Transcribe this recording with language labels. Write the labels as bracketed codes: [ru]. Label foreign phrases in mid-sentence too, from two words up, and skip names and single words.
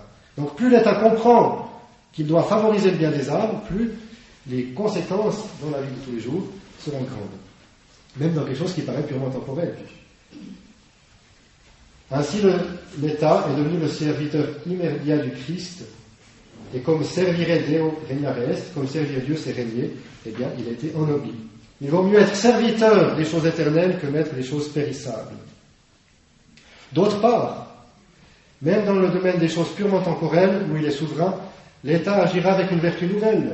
[fr] Donc plus l'État comprend qu'il doit favoriser le bien des âmes, plus les conséquences dans la vie de tous les jours seront grandes. Même dans quelque chose qui paraît purement temporel. Ainsi, l'État est devenu le serviteur immédiat du Christ, et comme [la] servire Deo regnare est, [fr] comme servir Dieu c'est régner, eh bien, il a été ennobli. Il vaut mieux être serviteur des choses éternelles que maître des choses périssables. D'autre part, même dans le domaine des choses purement temporelles, où il est souverain, l'État agira avec une vertu nouvelle.